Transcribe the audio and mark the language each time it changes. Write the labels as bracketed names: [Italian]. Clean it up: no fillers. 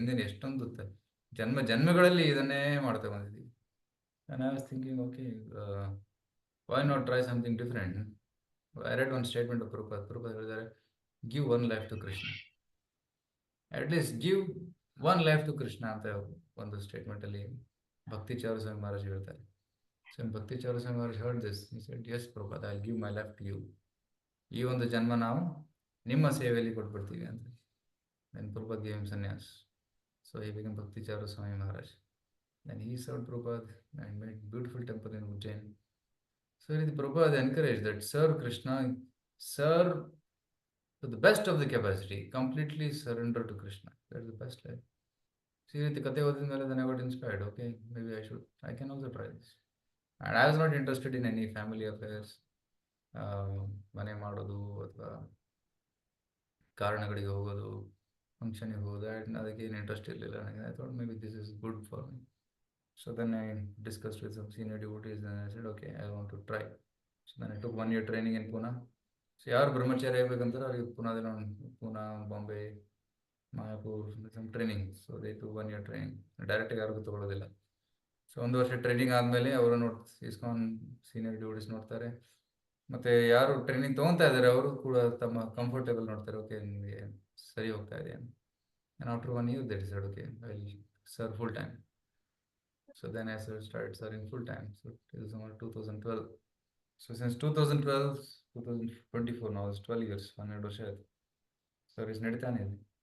[Kannada] ಹಿಂದಿನ ಎಷ್ಟೊಂದು ಜನ್ಮಗಳಲ್ಲಿ ಇದನ್ನೇ ಮಾಡ್ತಾ ಬಂದಿದ್ದೀವಿ. [English] And I was thinking, okay, why not try something different? I read one statement of Prabhupada. Prabhupada ಹೇಳಿದ್ದಾರೆ, give one life to Krishna. At least give one life to Krishna [Kannada] ಅಂತ ಒಂದು statement ಅಲ್ಲಿ ಭಕ್ತಿ ಚಾರು ಸ್ವಾಮಿ ಮಹಾರಾಜ್ ಹೇಳ್ತಾರೆ. [English] So Bhakti Charu Swami Maharaj heard this. He said, yes Prabhupada, I'll give my life to you. [Kannada] ಈ ಒಂದು ಜನ್ಮ ನಾವು ನಿಮ್ಮ ಸೇವೆಯಲ್ಲಿ ಕೊಟ್ಬಿಡ್ತೀವಿ ಅಂತ. [English] Then Prabhupada gave him sannyas. So he became Bhakti Charu Swami Maharaj. Then he served Prabhupada and made beautiful temple in Ujjain. So Prabhupada encouraged that serve Krishna, serve to the best of the capacity, completely surrender to Krishna. That's the best life. See, the [Kannada] Kathe Odin Mele, [English] then I got inspired. Okay, maybe I can also try this. And I was not interested in any family affairs, [Kannada] ಮನೆ ಮಾಡೋದು ಅಥವಾ ಕಾರಣಗಳಿಗೆ ಹೋಗೋದು, ಫಂಕ್ಷನಿಗೆ ಹೋಗೋದು, ಅದಕ್ಕೆ ಏನು interest ಇರಲಿಲ್ಲ ನನಗೆ. [English] I thought maybe this is good for me. So then I discussed with some senior devotees and I said, okay, I want to try. So then I took 1 year training in Pune. [Kannada] So ಯಾರು ಬ್ರಹ್ಮಚಾರಿ ಆಗ್ಬೇಕಂತಾರೆ ಅವ್ರಿಗೆ ಪುನಾದಲ್ಲಿ Poona, Bombay, ಮಾಯಾಪುರ್ some training. [English] So they took 1 year training. [Kannada] ಡೈರೆಕ್ಟಾಗಿ ಯಾರಿಗೂ ತಗೊಳ್ಳೋದಿಲ್ಲ. So 1 ವರ್ಷ training ಆದಮೇಲೆ ಅವರು ISKCON senior devotees ನೋಡ್ತಾರೆ. ಮತ್ತು ಯಾರು ಟ್ರೈನಿಂಗ್ ತೊಗೊತಾ ಇದ್ದಾರೆ ಅವರು ಕೂಡ ತಮ್ಮ ಕಂಫರ್ಟೇಬಲ್ ನೋಡ್ತಾರೆ, ಓಕೆ ನಿಮಗೆ ಸರಿ ಹೋಗ್ತಾ ಇದೆ. [English] And after 1 year they decided, okay, I will serve full time. So then I started serving full time. So till summer 2012. So since 2012, 2024 now, it's 12 years, [Kannada] 12 ವರ್ಷ ಆಯಿತು ಸರ್ವಿಸ್ ನಡೀತಾನೆ ಇದೆ.